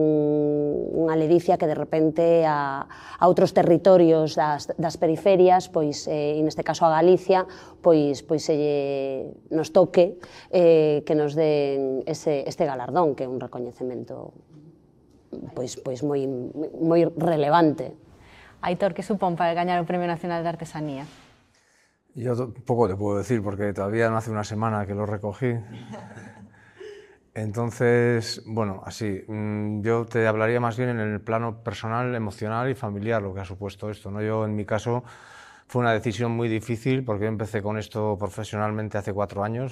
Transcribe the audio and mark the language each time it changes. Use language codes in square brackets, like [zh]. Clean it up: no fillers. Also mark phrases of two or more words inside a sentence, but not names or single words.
[gl] unha ledicia que de repente a outros territorios das periferias, pois, e neste caso a Galicia, pois nos toque que nos den este galardón, que é un recoñecemento pois moi relevante. Aitor, que supón para gañar o Premio Nacional de Artesanía? [es] Yo poco te puedo decir, porque todavía no hace una semana que lo recogí. Entonces, bueno, así, yo te hablaría más bien en el plano personal, emocional y familiar lo que ha supuesto esto, ¿no? Yo, en mi caso, fue una decisión muy difícil porque yo empecé con esto profesionalmente hace 4 años.